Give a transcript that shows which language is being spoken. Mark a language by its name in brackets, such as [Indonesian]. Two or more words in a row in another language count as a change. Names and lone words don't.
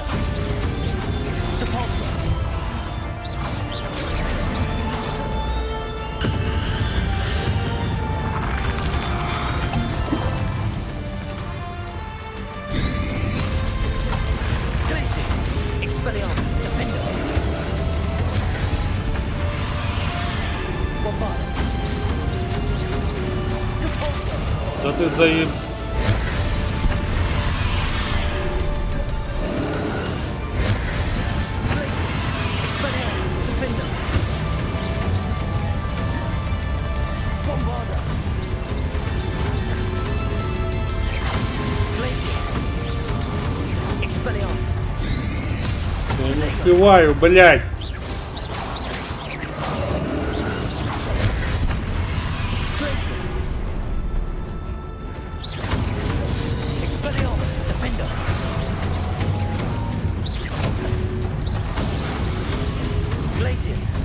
[Russian] Depulsor. Glacis. Expelliarmus. Defender. Bombarda. Depulsor. Да ты заеб... Expelliarmus. Defender. Bombarda. Glacis. Expelliarmus. Я не успеваю, блядь. Glacis. Expelliarmus. Defender. Glacis.